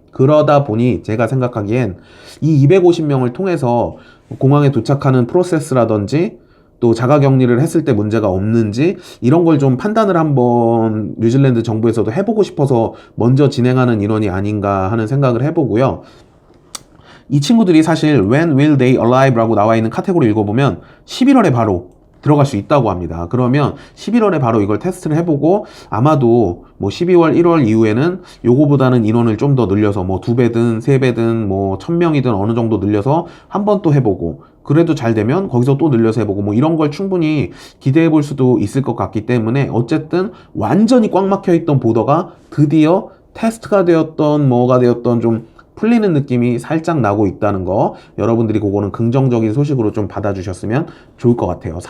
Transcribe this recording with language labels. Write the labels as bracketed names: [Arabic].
[Korean] 그러다 보니 제가 생각하기엔 이 250명을 통해서 공항에 도착하는 프로세스라든지 또 자가격리를 했을 때 문제가 없는지 이런 걸 좀 판단을 한번 뉴질랜드 정부에서도 해보고 싶어서 먼저 진행하는 인원이 아닌가 하는 생각을 해보고요. 이 친구들이 사실 [English] When will they arrive? [Korean] 라고 나와 있는 카테고리 읽어보면 11월에 바로 들어갈 수 있다고 합니다. 그러면 11월에 바로 이걸 테스트를 해보고 아마도 뭐 12월, 1월 이후에는 요거보다는 인원을 좀 더 늘려서 뭐 2배든 3배든 뭐 1000명이든 어느 정도 늘려서 한 번 또 해보고 그래도 잘 되면 거기서 또 늘려서 해보고 뭐 이런 걸 충분히 기대해 볼 수도 있을 것 같기 때문에 어쨌든 완전히 꽉 막혀 있던 보더가 드디어 테스트가 되었던 뭐가 되었던 좀 풀리는 느낌이 살짝 나고 있다는 거 여러분들이 그거는 긍정적인 소식으로 좀 받아주셨으면 좋을 것 같아요.